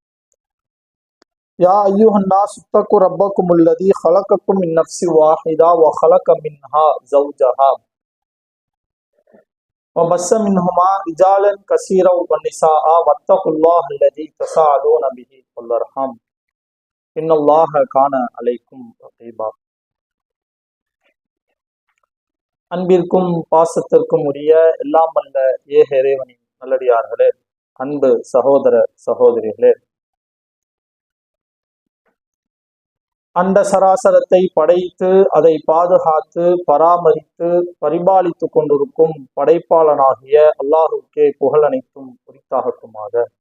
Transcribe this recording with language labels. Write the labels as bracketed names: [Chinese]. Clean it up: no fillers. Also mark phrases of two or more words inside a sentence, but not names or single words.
[Arabic] يا أيها الناس اتقوا ربكم الذي خلقكم من نفس واحدة وخلق منها زوجها وبث منهما رجالا كثيرا ونساء واتقوا الله الذي تساءلون به والأرحام إن الله كان عليكم رقيبا. [Tamil] அன்பிற்கும் பாசத்திற்கும் உரிய எல்லாம் அல்ல ஏக இறைவனின் நல்லடியார்களே, அன்பு சகோதர சகோதரிகளே, அண்ட சராசரத்தை படைத்து அதை பாதுகாத்து பராமரித்து பரிபாலித்து கொண்டிருக்கும் படைப்பாளனாகிய அல்லாஹுக்கே புகழ் அனைத்தும் உரித்தாகட்டுமாக.